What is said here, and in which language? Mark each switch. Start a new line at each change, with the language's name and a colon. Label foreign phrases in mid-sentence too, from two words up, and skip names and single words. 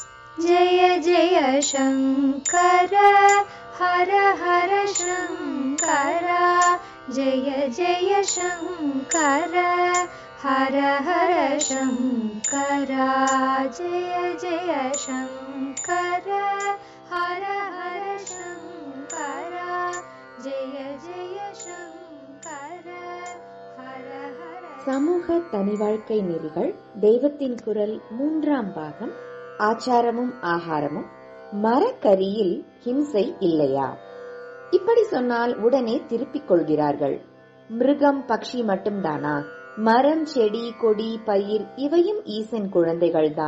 Sanskrit: जय जय शंकर हर हर शंकर जय जय शंकर हर हर शंकर जय जय शंकर हर हर शंकर जय जय शंकर हर हर.
Tamil: சமூக தனி வாழ்க்கை நெறிகள் தெய்வத்தின் குரல் 3ஆம் பாகம். ஆச்சாரமும் ஆகாரமும். மரக்கரியில் ஹிம்சை இல்லையா? இப்படி சொன்னால் உடனே திருப்பிக் கொள்கிறார்கள். மிருகம் பக்ஷி மட்டும்தானா? மரம் செடி கொடி பயிர் இவையும் ஈசன் குழந்தைகள்தான்.